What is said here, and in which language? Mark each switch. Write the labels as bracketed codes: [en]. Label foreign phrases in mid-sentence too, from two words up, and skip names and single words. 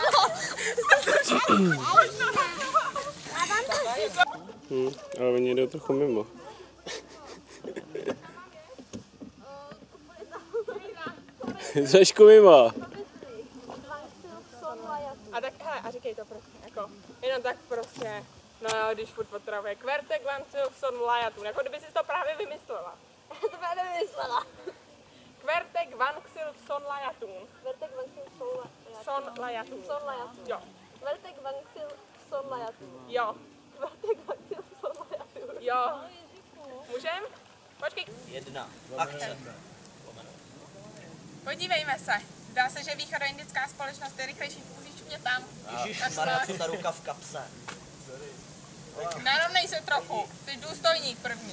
[cs] Ale oni jdou trochu mimo. Trošku mimo. A tak, hele, a říkej to prostě, jako, jenom tak prostě, no jo, když furt potravuje kverte, glancil, son, lajatun, jako kdyby si to právě vymyslela. to právě vymyslela. Kverte, gvanxil, son, lajatun. Vertek Vanxil Son, lajatun. Son Lajatun. Jo, Vertek Vanxil Son Lajatun. jo, Vertek Vanxil Son Lajatun. jo. Můžem? Počkej, 1. Akce. podívejme se. Zdá se, že východoindická společnost je rychlejší, musíš mě tam. Ježišmarja, co ta ruka v kapse. Narovnej se trochu, jsi důstojník první.